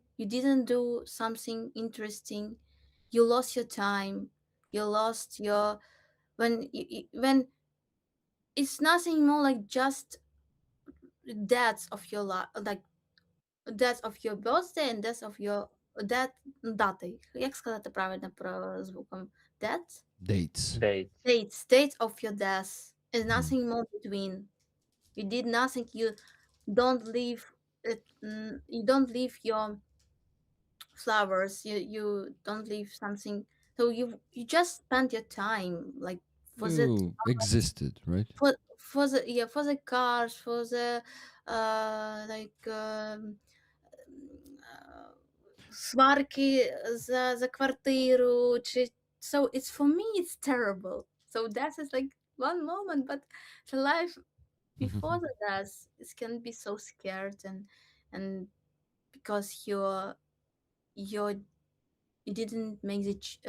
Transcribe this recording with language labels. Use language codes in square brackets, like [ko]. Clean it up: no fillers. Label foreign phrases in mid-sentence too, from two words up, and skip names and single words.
[en] You didn't do something interesting. You lost your time. You lost your when it's nothing more like just deaths of your life, like death of your birthday and death of your death даты. [uk] Як сказати правильно про звуком? [en] Death? Dates. Dates. Dates of your death. There's Mhm. nothing more between. You did nothing. You don't leave it. You don't leave your flowers. You don't leave something. So you just spend your time like for the You existed, right? for the yeah, for the cars, for the like [uk] сварки за квартиру, чи [en] so it's for me it's terrible. So death is like one moment, but the life before the death, it can be so scared, and because you're you didn't make the